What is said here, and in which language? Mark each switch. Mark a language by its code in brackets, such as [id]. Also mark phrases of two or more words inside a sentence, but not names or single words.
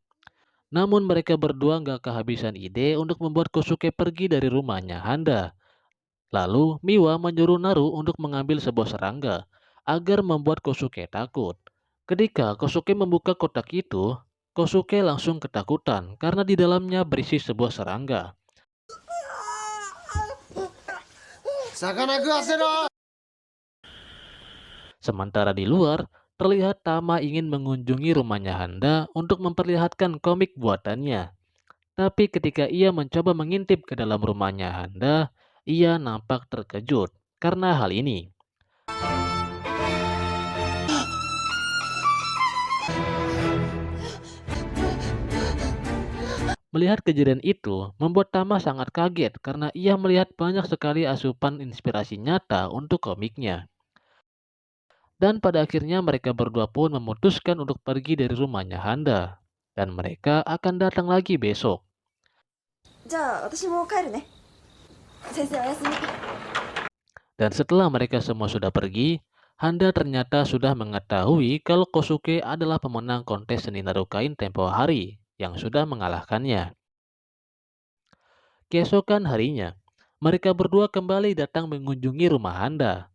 [id] Namun mereka berdua nggak kehabisan ide untuk membuat Kosuke pergi dari rumahnya Handa. Lalu Miwa menyuruh Naru untuk mengambil sebuah serangga agar membuat Kosuke takut. Ketika Kosuke membuka kotak itu, Kosuke langsung ketakutan karena di dalamnya berisi sebuah serangga. [ja] 魚食わせろ。 [id] Sementara di luar, terlihat Tama ingin mengunjungi rumahnya Handa untuk memperlihatkan komik buatannya. Tapi ketika ia mencoba mengintip ke dalam rumahnya Handa, ia nampak terkejut karena hal ini. Melihat kejadian itu, membuat Tama sangat kaget karena ia melihat banyak sekali asupan inspirasi nyata untuk komiknya. Dan pada akhirnya mereka berdua pun memutuskan untuk pergi dari rumahnya Handa. Dan mereka akan datang lagi besok. [ja] じゃあ私も帰るね。先生おやすみ。 [id] Dan setelah mereka semua sudah pergi, Handa ternyata sudah mengetahui kalau Kosuke adalah pemenang kontes seni narukain tempo hari yang sudah mengalahkannya. Keesokan harinya, mereka berdua kembali datang mengunjungi rumah Handa.